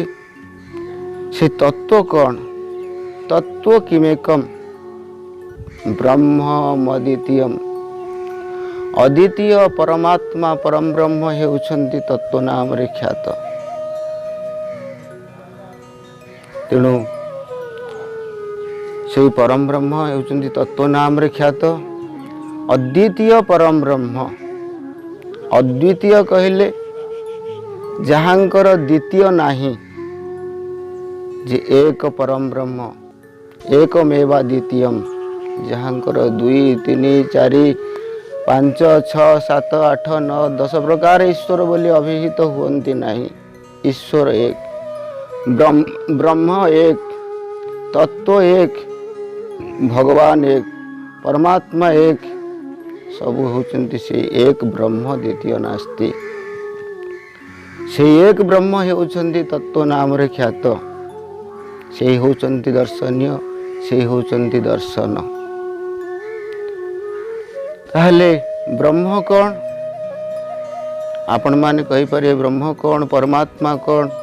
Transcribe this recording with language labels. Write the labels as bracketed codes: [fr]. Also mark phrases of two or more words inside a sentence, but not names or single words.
[or] ସେ ତତ୍ୱ କୌନ? [sa] तत्व किमेकम ब्रह्ममद्वितीयम। [or] ଅଦ୍ୱିତୀୟ ପରମାତ୍ମା ପରମ ବ୍ରହ୍ମ ହେଉଛନ୍ତି ତତ୍ୱ ନାମ ରେ ଖ୍ୟାତ। ତେଣୁ ସେ ପରମ ବ୍ରହ୍ମ ହେଉଛନ୍ତି ତତ୍ୱ ନାମ ରେ ଖ୍ୟାତ। ଅଦ୍ୱିତୀୟ ପରମ ବ୍ରହ୍ମ। ଅଦ୍ୱିତୀୟ କହଲେ ଜହାଁକର ଦ୍ୱିତୀୟ ନାହି, ଯେ ଏକ ପରମ ବ୍ରହ୍ମ [sa] एकमेवा द्वितीयम। [or] ଜହାଁକର 2 3 4 5 6 7 8 9 10 ପ୍ରକାର ଈଶ୍ୱର ବୋଲି ଅଭିହିତ ହୁଅନ୍ତି ନାହି। ଈଶ୍ୱର ଏକ, ବ୍ରହ୍ମ ଏକ, ତତ୍ୱ ଏକ, ଭଗବାନ ଏକ, ପରମାତ୍ମା ଏକ, ସବ ହୋଚନ୍ତି ସେ ଏକ ବ୍ରହ୍ମ, [sa] द्वितीय नास्ति। [or] ସେ ଏକ ବ୍ରହ୍ମ ହୋଚନ୍ତି ତତ୍ୱ ନାମ ରେ ଖ୍ୟାତ। ସେ ହୋଚନ୍ତି ଦର୍ଶନୀୟ, ସେ ହୋଚନ୍ତି ଦର୍ଶନ। ତାହଲେ ବ୍ରହ୍ମ କୌନ? ଆପଣ ମାନେ କହି ପରିଏ ବ୍ରହ୍ମ କୌନ, ପରମାତ୍ମା କୌନ?